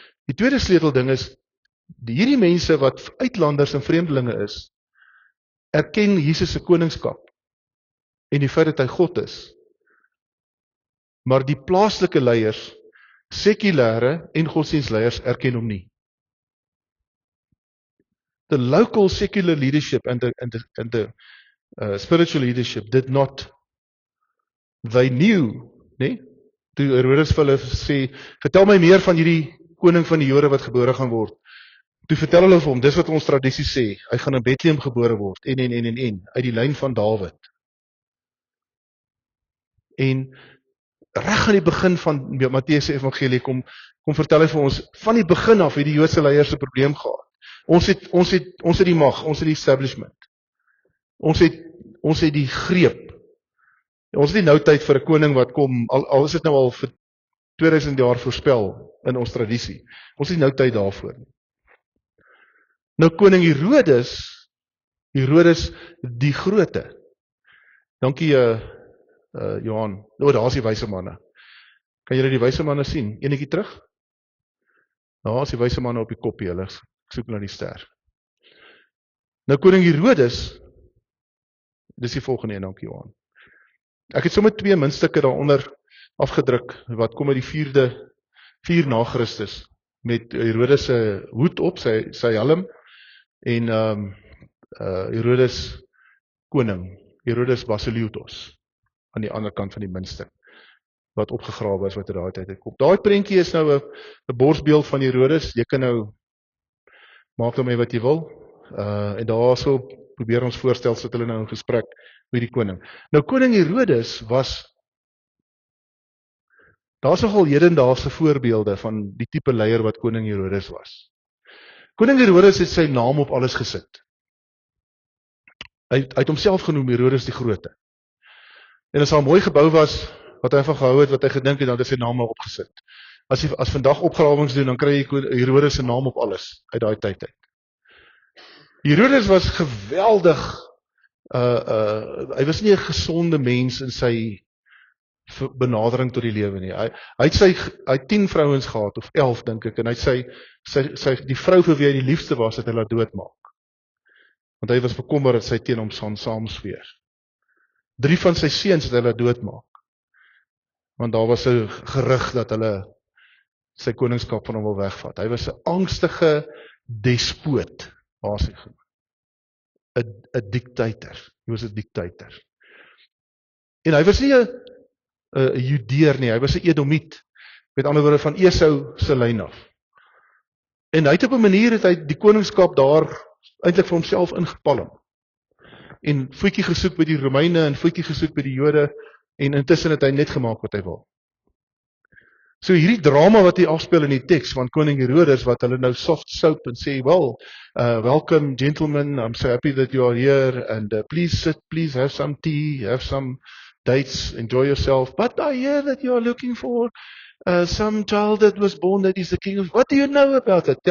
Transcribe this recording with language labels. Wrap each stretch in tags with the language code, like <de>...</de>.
<af>Die tweede sleutelding is, hierdie mense wat uitlanders en vreemdelinge is, erken Jesus se koningskap en die feit dat hy God is. Maar die plaaslike leiers, sekulêre en godsdienstleiers erken hom nie.</af> <en>The local secular leadership and the spiritual leadership did not. They knew, nee?</en> <af>Toe Herodes vir hulle sê, vertel my meer van hierdie koning van die Jode wat gebore gaan word. Toe vertel hulle vir hom, dis wat ons tradisie sê, hy gaan in Bethlehem gebore word, en, uit die lyn van Dawid. En reg aan die begin van Matteus se evangelie kom vertel hy vir ons, van die begin af het die Joodse leiers 'n probleem gehad. Ons het die mag, ons het die establishment. Ons het die greep. Ons het nie nou tyd vir 'n koning wat kom, al is dit nou al vir 2000 jaar voorspel in ons tradisie. Ons het nie nou tyd daarvoor nie. Nou koning Herodes die Grote. Dankie Johan. Daar is die wyse manne. Kan julle die wyse manne sien? Enetjie terug? Daar is die wyse manne op die koppie, hulle soek na die ster. Nou koning Herodes, dis die volgende een, dankie Johan. Ek het sommer 2 muntstukke daaronder afgedruk, wat kom uit die 4 na Christus, met Herodes se hoed op, sy helm, en Herodes koning, Herodes Basileus, aan die ander kant van die muntstuk, wat opgegrawe is, wat in daai tyd uitkom. Daai prentjie is nou 'n borsbeeld van Herodes, jy kan nou, maak daarmee wat jy wil, en daarso probeer ons voorstel, sit hulle nou in gesprek met die koning. Nou koning Herodes daar's nogal hedendaagse voorbeelde van die tipe leier wat koning Herodes was. Koning Herodes het sy naam op alles gesit. Hy het homself genoem Herodes die Grote. En as daar 'n mooi gebou was, wat hy van gehou het, wat hy gedink het, dan het hy sy naam maar opgesit. As vandag opgrawings doen, dan kry jy Herodes se naam op alles, uit daai tyd uit. Herodes was geweldig, hy was nie 'n gesonde mens in sy benadering tot die lewe nie. Hy het 10 vrouens gehad, of 11 dink ek, en hy het die vrou vir wie hy die liefste was, het hy laat doodmaak. Want hy was bekommer dat sy teen hom saamsweer. 3 van sy seuns het hy laat doodmaak. Want daar was 'n gerug dat hulle sy koningskap van hom wil wegvat. Hy was 'n angstige despoot, basies genoem. 'n dictator. Hy was 'n dictator. En hy was nie 'n Judeer nie, hy was 'n Edomiet. Met ander woorde van Esau se lyn af. En hy het op 'n manier het hy die koningskap daar eintlik vir homself ingepalm. En voetjie gesoek by die Romeine en voetjie gesoek by die Jode, en intussen het hy net gemaak wat hy wil. So hierdie drama wat hy afspeel in die teks van koning Herodes, wat hulle nou</af> <en>soft soap</en> <af>en sê,</af> <en>well, welcome gentlemen, I'm so happy that you are here, and please sit, please have some tea, have some dates, enjoy yourself, but I hear that you are looking for some child that was born that is the king of, what do you know about it?</en>